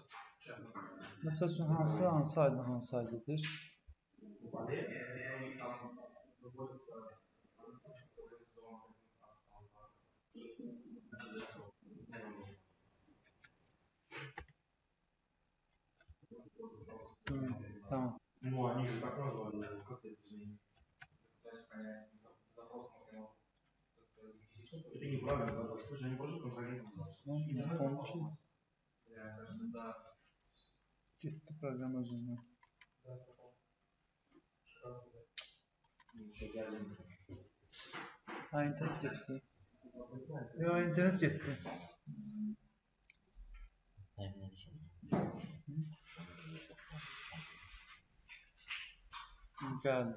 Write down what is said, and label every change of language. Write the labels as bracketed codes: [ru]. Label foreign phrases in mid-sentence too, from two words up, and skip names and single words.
[az] Məsəl üçün, hansı aydadır? Tamam. [ru] Ну, они же так назвали, как это изменить? Это неправильно, потому что они просто контролируют. [az] Onun için getdi proqram özündən. Ha, internet getdi. Yox, internet getdi. Gəldi.